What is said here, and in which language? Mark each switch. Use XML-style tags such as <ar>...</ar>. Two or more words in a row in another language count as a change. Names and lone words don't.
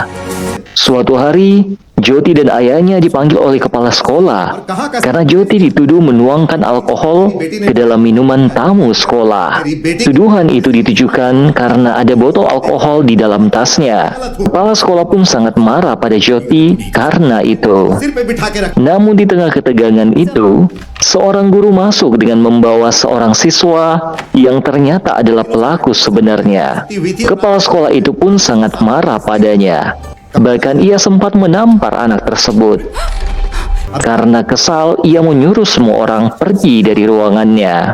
<id>Suatu hari, Jyoti dan ayahnya dipanggil oleh kepala sekolah karena Jyoti dituduh menuangkan alkohol ke dalam minuman tamu sekolah. Tuduhan itu ditujukan karena ada botol alkohol di dalam tasnya. Kepala sekolah pun sangat marah pada Jyoti karena itu.</id> <hi>सिर पे बिठा के रख।</hi> <id>Namun di tengah ketegangan itu, seorang guru masuk dengan membawa seorang siswa yang ternyata adalah pelaku sebenarnya. Kepala sekolah itu pun sangat marah padanya. Bahkan ia sempat menampar anak tersebut. Karena kesal, ia menyuruh semua orang pergi dari ruangannya.</id>